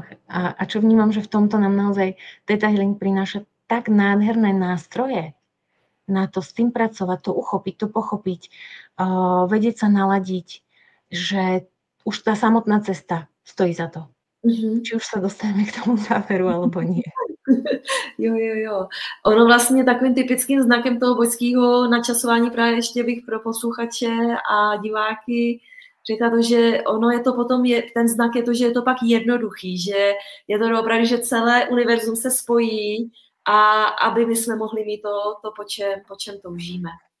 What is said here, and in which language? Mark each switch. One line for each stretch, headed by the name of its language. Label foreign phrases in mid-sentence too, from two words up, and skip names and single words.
Slovak: A čo vnímam, že v tomto nám naozaj Theta Healing prináša tak nádherné nástroje na to s tým pracovať, to uchopiť, to pochopiť, vedieť sa naladiť, že už tá samotná cesta stojí za to. Či už sa dostaneme k tomu záveru, alebo nie.
Czech: Jo. Ono vlastně takovým typickým znakem toho božského načasování právě ještě bych pro posluchače a diváky řekla to, že ono je to potom, ten znak je to, že je to pak jednoduchý, že je to opravdu, že celé univerzum se spojí a aby my jsme mohli mít to po čem toužíme.